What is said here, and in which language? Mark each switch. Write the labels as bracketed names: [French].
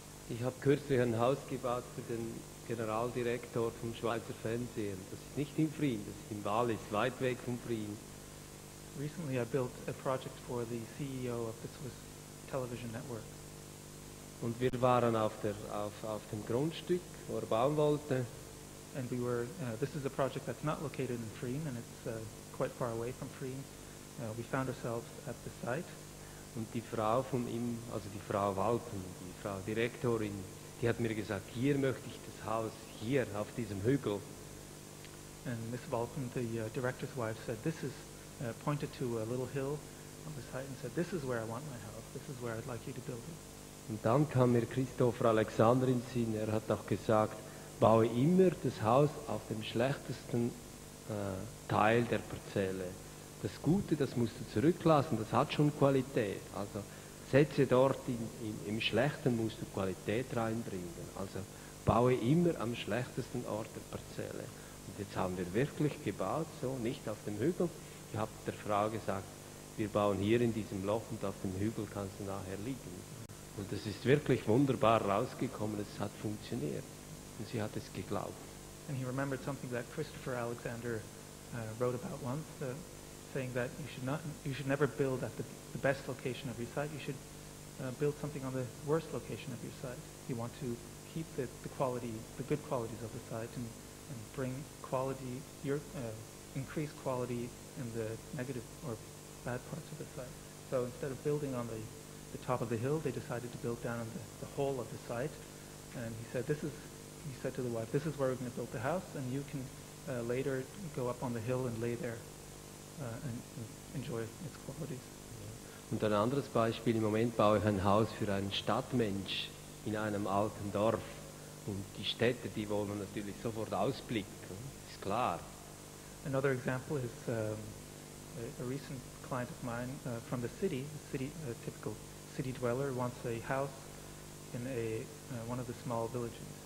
[German] Ich habe kürzlich ein Haus gebaut für den Generaldirektor vom Schweizer Fernsehen. Das ist nicht in Vrin, das ist in Wallis, weit weg von Vrin. [English] Recently I built a project for the CEO of the Swiss television network. [German] Und wir waren auf dem Grundstück, wo er bauen wollte. [English] And we were, this is a project that's not located in Vrin, and it's quite far away from Vrin. We found ourselves at the site. [German] Und die Frau von ihm, also die Frau Walpen, die Frau Direktorin, die hat mir gesagt, hier möchte ich das Haus, hier auf diesem Hügel. [English] And Miss Walpen, the director's wife, said, this is, pointed to a little hill on the site and said, this is where I want my house, this is where I'd like you to build it. [German] Und dann kam mir Christopher Alexander in den Sinn, er hat auch gesagt, baue immer das Haus auf dem schlechtesten Teil der Parzelle. Das Gute, das musst du zurücklassen, das hat schon Qualität. Also setze dort im Schlechten musst du Qualität reinbringen. Also baue immer am schlechtesten Ort der Parzelle. Und jetzt haben wir wirklich gebaut, so nicht auf dem Hügel. Ich habe der Frau gesagt, wir bauen hier in diesem Loch und auf dem Hügel kannst du nachher liegen. Und es ist wirklich wunderbar rausgekommen, es hat funktioniert. Und sie hat es geglaubt. [English] And he remembered something that Christopher Alexander wrote about once, saying that you should never build at the best location of your site. You should build something on the worst location of your site. You want to keep the good qualities of the site, and bring quality, increase quality in the negative or bad parts of the site. So instead of building on the top of the hill, they decided to build down on the whole of the site. And he said, he said to the wife, this is where we're going to build the house, and you can later go up on the hill and lay there and enjoy its qualities. [German] Und ein anderes Beispiel, im Moment baue ich ein Haus für einen Stadtmensch in einem alten Dorf. Und die Städte, die wollen natürlich sofort ausblicken, ist klar. [English] Another example is a recent client of mine from the city, a typical city dweller wants a house in one of the small villages.